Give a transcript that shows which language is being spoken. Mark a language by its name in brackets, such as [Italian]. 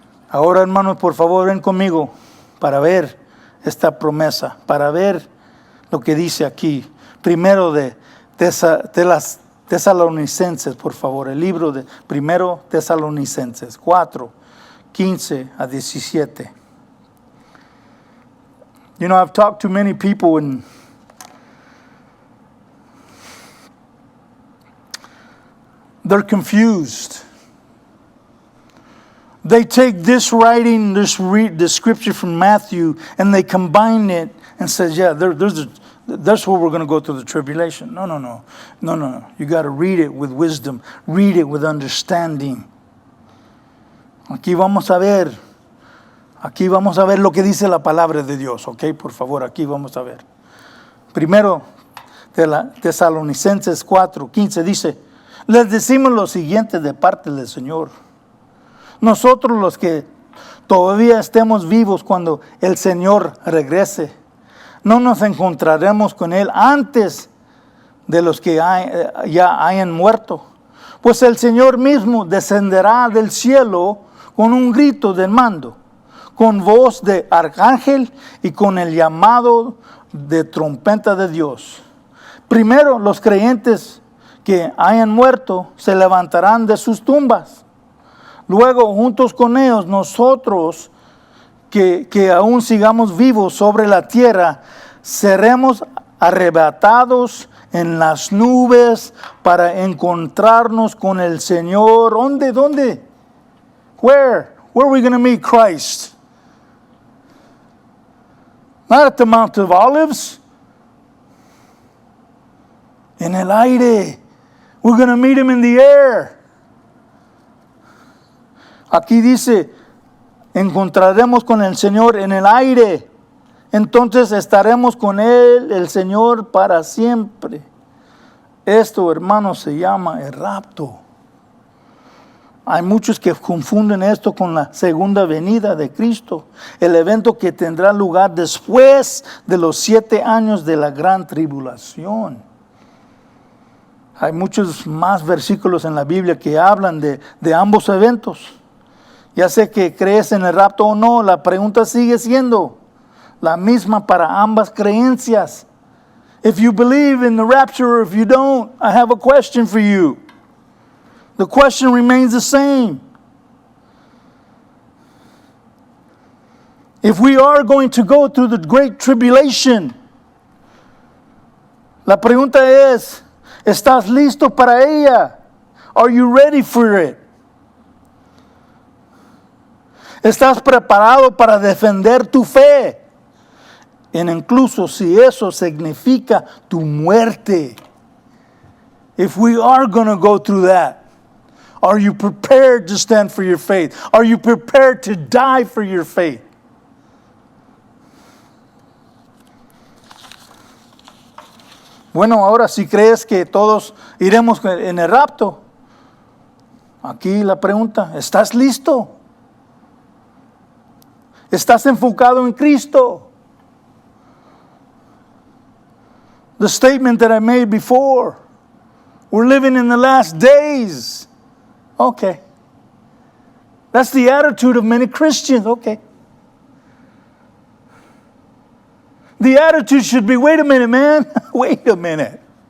[Spanish] Ahora, hermanos, por favor, ven conmigo para ver esta promesa, para ver lo que dice aquí. Primero de las Tesalonicenses, por favor, el libro de Primero Tesalonicenses 4, 15 a 17. [English] You know, I've talked to many people and they're confused. They take this writing, this scripture from Matthew, and they combine it and says, yeah, That's where we're going to go through the tribulation. No. You got to read it with wisdom. Read it with understanding. [Spanish] Aquí vamos a ver lo que dice la palabra de Dios, ¿ok? Por favor, aquí vamos a ver. Primero, Tesalonicenses 4:15 dice, les decimos lo siguiente de parte del Señor. Nosotros los que todavía estemos vivos cuando el Señor regrese, no nos encontraremos con Él antes de los que ya hayan muerto. Pues el Señor mismo descenderá del cielo con un grito de mando, con voz de arcángel y con el llamado de trompeta de Dios. Primero los creyentes que hayan muerto se levantarán de sus tumbas. Luego, juntos con ellos, nosotros que aún sigamos vivos sobre la tierra, seremos arrebatados en las nubes para encontrarnos con el Señor. ¿Dónde? [English] Where are we going to meet Christ? Not at the Mount of Olives. [Spanish] En el aire. [English] We're going to meet Him in the air. [Spanish] Aquí dice, encontraremos con el Señor en el aire. Entonces estaremos con Él, el Señor, para siempre. Esto, hermanos, se llama el rapto. Hay muchos que confunden esto con la segunda venida de Cristo, el evento que tendrá lugar después de los 7 años de la gran tribulación. Hay muchos más versículos en la Biblia que hablan de ambos eventos. Ya sé que crees en el rapto o no, la pregunta sigue siendo la misma para ambas creencias. [English] If you believe in the rapture or if you don't, I have a question for you. The question remains the same. If we are going to go through the great tribulation, [Spanish] la pregunta es, ¿estás listo para ella? [English] Are you ready for it? [Spanish] ¿Estás preparado para defender tu fe? Incluso si eso significa tu muerte. [English] If we are going to go through that, are you prepared to stand for your faith? Are you prepared to die for your faith? [Spanish] Bueno, ahora si crees que todos iremos en el rapto, aquí la pregunta, ¿estás listo? ¿Estás enfocado en Cristo? [English] The statement that I made before, we're living in the last days. Okay. That's the attitude of many Christians. Okay. The attitude should be, wait a minute, man. Wait a minute.